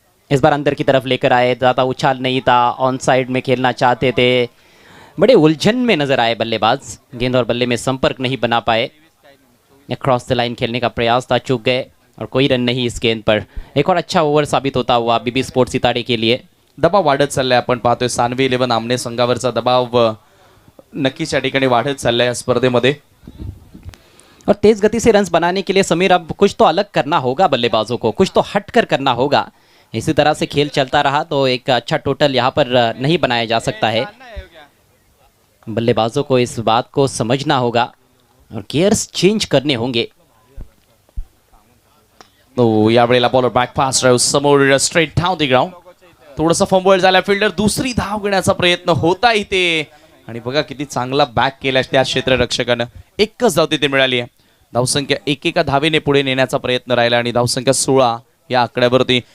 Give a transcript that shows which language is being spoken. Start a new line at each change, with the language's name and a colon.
Hindi: इस बार अंदर की तरफ लेकर आए, ज़्यादा उछाल नहीं था, ऑन साइड में खेलना चाहते थे. बड़े उलझन में नजर आए बल्लेबाज. गेंद और बल्ले में संपर्क नहीं बना पाए. क्रॉस द लाइन खेलने का प्रयास था, चूक गए और कोई रन नहीं इस गेंद पर. एक और अच्छा ओवर साबित होता हुआ बीबी स्पोर्ट्स सितारे के लिए.
Marathi: दबाव वाढत चाललाय. आपण पाहतोय सानवी 11 आमने संघावरचा दबाव नक्कीच या ठिकाणी वाढत चाललाय या स्पर्धेमध्ये.
Hindi: और तेज गति से रन्स बनाने के लिए समीर अब कुछ तो अलग करना होगा बल्लेबाजों को, कुछ तो हटकर करना होगा. इसी तरह से खेल चलता रहा तो एक अच्छा टोटल यहाँ पर नहीं बनाया जा सकता है. बल्लेबाजों को इस बात को समझना होगा और गियर्स चेंज करने होंगे.
Marathi: तो यावेळेला बॉलर बॅक फास्ट ड्राइव्ह समोर
English: Straight down the ground.
Marathi: थोडासा फंबल झाला. फिल्डर दुसरी धाव घेण्याचा प्रयत्न होता इथे आणि बघा किती चांगला बॅक केला त्या क्षेत्ररक्षकानं. एकच धाव तिथे मिळाली आहे. धावसंख्या एकेका धावेने पुढे नेण्याचा प्रयत्न राहिला आणि धावसंख्या 16 या आकड्यावरती.